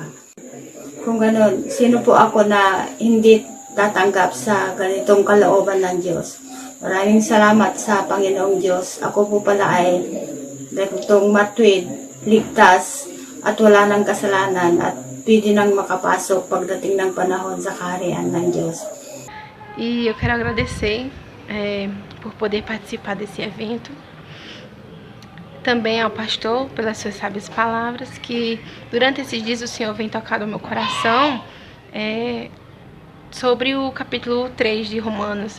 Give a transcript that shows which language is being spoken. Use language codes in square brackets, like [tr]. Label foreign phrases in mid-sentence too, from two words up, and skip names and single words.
[tl] Kung ganoon, sino po ako na hindi tatanggap sa ganitong kalooban ng Diyos? Maraming salamat sa Panginoong Diyos. Ako po pala ay ganitong matuwid, ligtas, at wala ng kasalanan at pwede nang makapasok pagdating ng panahon sa kaharian ng Diyos. [pt] E eu quero agradecer por poder participar desse evento. Também ao pastor pelas suas sábias palavras, que durante esses dias o Senhor vem tocado ao meu coração sobre o capítulo 3 de Romanos.